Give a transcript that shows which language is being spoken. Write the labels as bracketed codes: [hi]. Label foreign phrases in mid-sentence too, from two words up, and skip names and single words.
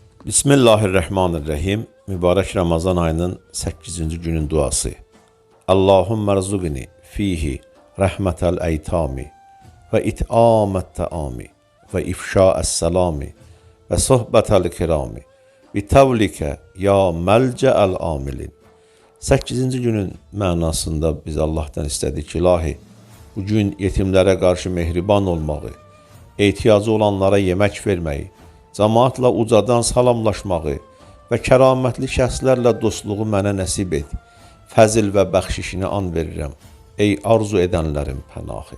[az] Bismillahirrahmanirrahim. Mübarək Ramazan ayının 8-ci günün duası. [ar] اللهم ارزقني فيه رحمة الأيتام وإطعام الطعام وإفشاء السلام وصحبة الكرام بطولك يا ملجأ الآملين. [az] 8-ci günün mənasında biz Allah'tan istədik ki, ilahi, bu gün yetimlərə qarşı mehriban olmağı, ehtiyacı olanlara yemək verməyi, cemaatla ucadan salamlaşmağı və kəramətli şəxslərlə dostluğu mənə nəsib et. Fəzil və bəxşişini an verirəm. Ey arzu edənlərin pənahı.